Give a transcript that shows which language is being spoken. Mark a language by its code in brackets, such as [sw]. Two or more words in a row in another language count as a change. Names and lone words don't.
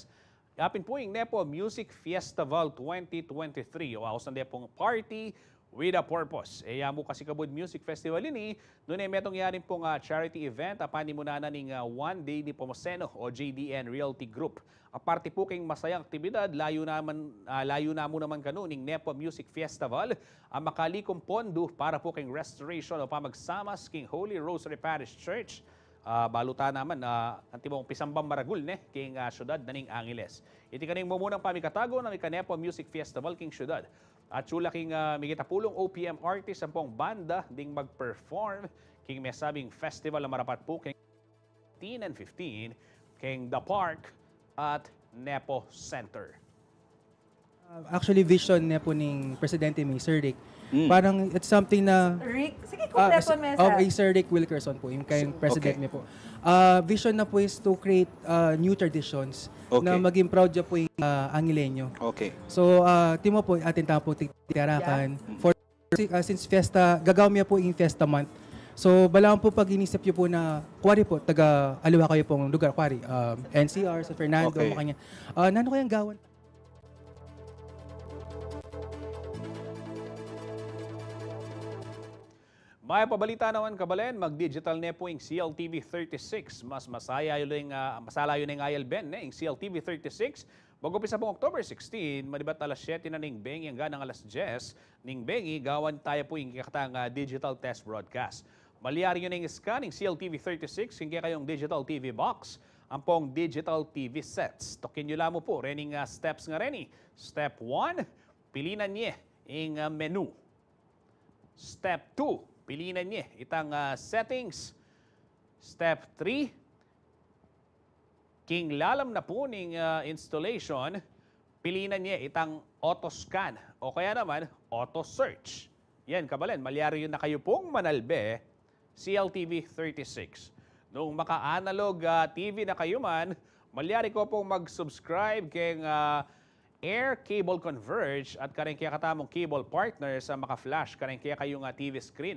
[pam] Yapin po yung Nepo Music Festival 2023 o ako sa Nepong Party with a Purpose. Yamu kasi kabud Music Festival ini, doon metong yarin pong [en] charity event, [pam] apani muna na ning One Day ni Pomoseno o JDN Realty Group. Aparte po kayong masayang aktibidad, layo na mo naman kanu ning Nepo Music Festival, ang makalikom pondo para po kayong restoration o pamagsamas king Holy Rosary Parish Church. Baluta naman ang tibong pisambang maragul king syudad na ning Angeles. Iti kaning mumunang pamikatago ng Nepo Music Festival king syudad. At sula king migitapulong OPM artist ang pong banda ding mag-perform king mesabing festival na marapat po king 10 and 15 king The Park at Nepo Center. Actually, vision niya po ng Presidente May, Sir Rick. [tl] Parang [en] it's something [tl] na... [pam] Rick? Sige, kompleto mo Sir Rick Wilkerson po, yung kayong President niya po. Vision na po [en] is to create new traditions [pam] na maging proud niya po yung Angileño. Okay. So, timo po, atin tapo titirakan. [en] For since [pam] Fiesta, gagawin niya po yung Fiesta month. So, balang po pag inisip niyo po na, kuwari po, taga-aliwa kayo pong lugar, kuwari, NCR, San Fernando, makanya. Nano kayang gawan? May pabalita naman kabalen, mag-digital na po yung CLTV 36. Mas masalayo na yung ILBN, yung CLTV 36. Mag-upisa pong October 16, madibat alas 7 na ning Bengi hanggang alas 10 ning Bengi, gawan tayo po yung kakatang [en] digital test broadcast. [pam] Maliyari yun yung scanning CLTV 36, hindi kayong [en] digital TV box, [pam] ang pong [en] digital TV sets. [pam] Tokin nyo lang mo po, rening steps nga reni. Step 1, pilinan niya yung menu. Step 2, pilinan niya itang settings. Step 3, king lalam na po ning installation, pilinan niya itang auto-scan o kaya naman auto-search. Yan, kabalen, malyari yun na kayo pong manalbe, CLTV 36. Nung maka-analog TV na kayo man, malyari ko pong mag-subscribe kay Air Cable Converge at kareng kaya katamong [en] cable partner [pam] sa maka-flash kareng kaya kayong [en] TV screen.